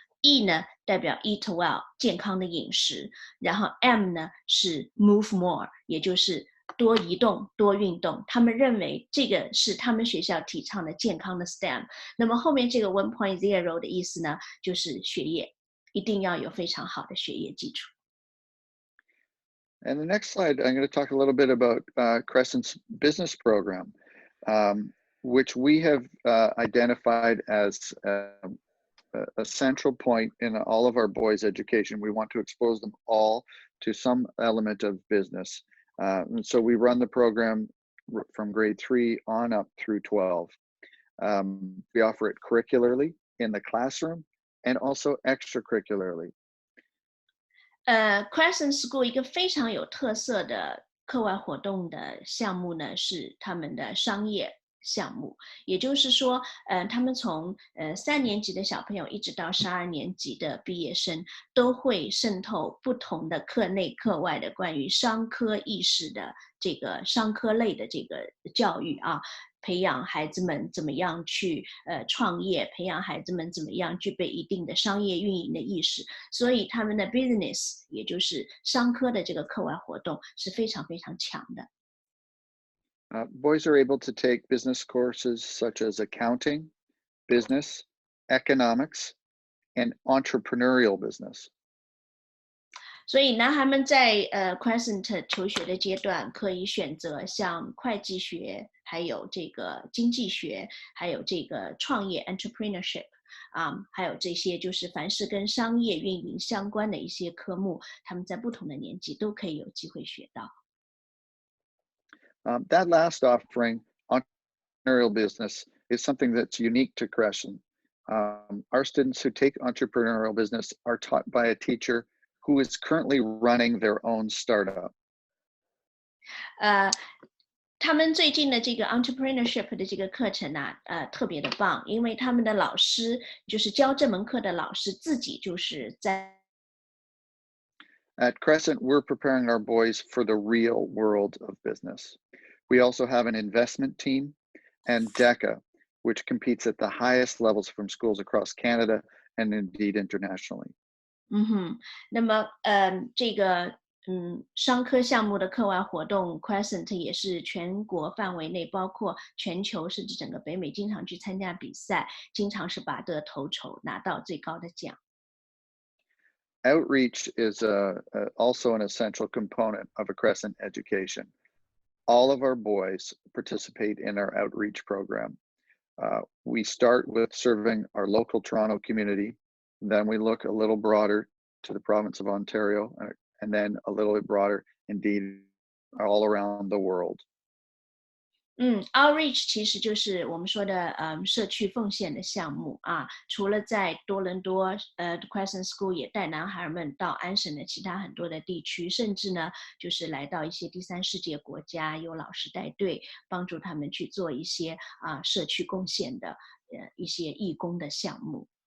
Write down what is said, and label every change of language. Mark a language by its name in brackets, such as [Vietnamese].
[Chinese] E 呢代表 [English] eat well， [Chinese] 健康的饮食，然后 M 呢是 [English] move more， [Chinese] 也就是多移动、多运动。他们认为这个是他们学校提倡的健康的 STEM。那么后面这个 1.0 的意思呢，就是学业，一定要有非常好的学业基础。 [English] And the next slide, I'm going to talk a little bit about Crescent's business program, which we have identified as a central point in all of our boys' education. We want to expose them all to some element of business. And so we run the program from grade 3 on up through 12. We offer it curricularly in the classroom and also extracurricularly. [Chinese] Crescent School 一个非常有特色的课外活动的项目呢，是他们的商业项目，也就是说，他们从3年级的小朋友一直到12年级的毕业生，都会渗透不同的课内课外的关于商科意识的这个商科类的这个教育啊，培养孩子们怎么样去创业，培养孩子们怎么样具备一定的商业运营的意识，所以他们的 business 也就是商科的这个课外活动是非常非常强的。 [English] Boys are able to take business courses such as accounting, business, economics, and entrepreneurial business. [Chinese] 所以男孩们在Crescent 求学的阶段，可以选择像会计学，还有这个经济学，还有这个创业 entrepreneurship 还有这些就是凡是跟商业运营相关的一些科目，他们在不同的年纪都可以有机会学到。 [English] That last offering, entrepreneurial business, is something that's unique to Crescent. Our students who take entrepreneurial business are taught by a teacher who is currently running their own startup. [Chinese] 他们最近的这个 entrepreneurship 的这个课程呢，特别的棒，因为他们的老师就是教这门课的老师自己就是在。 [English] At Crescent, we're preparing our boys for the real world of business. We also have an investment team and DECA, which competes at the highest levels from schools across Canada and indeed internationally. [Chinese] 那么这个商科项目的课外活动 Crescent 也是全国范围内，包括全球甚至整个北美，经常去参加比赛，经常是拔得头筹，拿到最高的奖。 [English] Outreach is also an essential component of a Crescent education. All of our boys participate in our outreach program. We start with serving our local Toronto community, then we look a little broader to the province of Ontario, and then a little bit broader, indeed, all around the world. [Chinese] Outreach 其实就是我们说的社区奉献的项目啊。除了在多伦多Crescent School 也带男孩们到安省的其他很多的地区，甚至呢就是来到一些第三世界国家，有老师带队帮助他们去做一些社区贡献的一些义工的项目。